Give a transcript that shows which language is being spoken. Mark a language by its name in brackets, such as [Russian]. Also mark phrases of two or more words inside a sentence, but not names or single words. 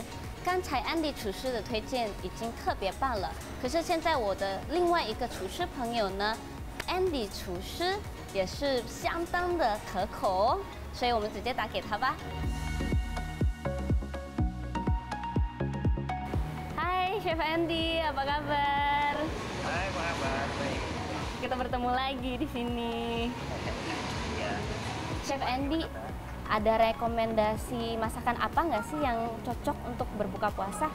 [Chinese] 刚才 Andy 厨师的推荐已经特别棒了，可是现在我的另外一个厨师朋友呢 ，Andy 厨师也是相当的可口哦，所以我们直接打给他吧。 [Indonesian] Hai Chef Andy, apa kabar? Hai, apa kabar? Baik. Kita bertemu lagi di sini. Ya. Chef Andy, ada rekomendasi masakan apa nggak sih yang cocok untuk berbuka puasa?